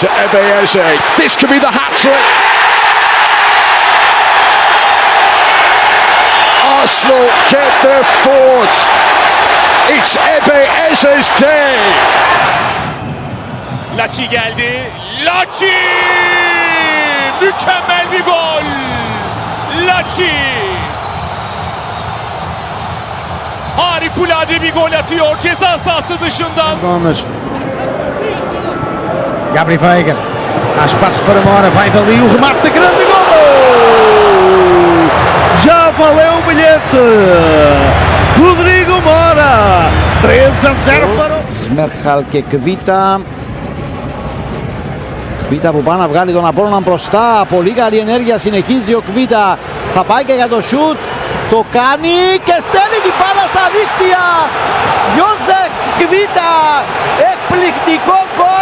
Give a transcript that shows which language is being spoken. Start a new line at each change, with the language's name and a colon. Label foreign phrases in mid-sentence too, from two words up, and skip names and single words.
English: Eze. This could be the hat-trick. Arsenal get their fourth. It's Eze's day.
Turkish: Laci geldi. Laci! Mükemmel bir gol. Laci! Harikulade bir gol atıyor ceza sahası dışından.
Portuguese: Gomes. Gabri Veiga. Há espaço para Mora. Vai dali o remate de grande gol! Já valeu o bilhete! Rodrigo Mora!
Greek: 3-0 para ο Σμέρχαλ και Κβίτα. Κβίτα που πάει να βγάλει τον Απόλλωνα μπροστά. Πολύ καλή ενέργεια, συνεχίζει ο Κβίτα. Θα πάει και για το σουτ. Το κάνει και στέλνει την μπάλα στα δίχτυα. Ιώσεφ Κβίτα. Εκπληκτικό γκολ.